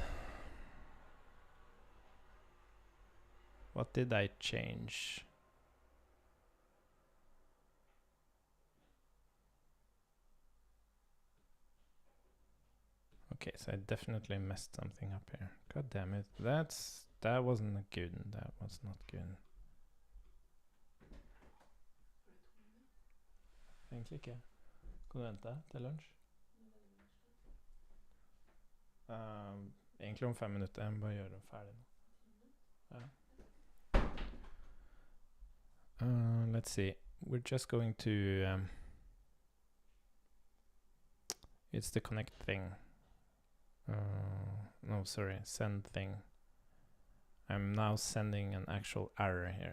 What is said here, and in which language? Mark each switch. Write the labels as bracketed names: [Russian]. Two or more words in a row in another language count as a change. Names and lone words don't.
[English] What did I change? Okay, so I definitely messed something up here. God damn it. That wasn't good. That was not good. [Norwegian] Egentlig ikke. Kan du vente til lunsj? Egentlig om 5 minutter. Jeg må bare gjøre det ferdig nå. Ja. [English] Let's see. We're just going to it's the connect thing. No, sorry, send thing. I'm now sending an actual error here.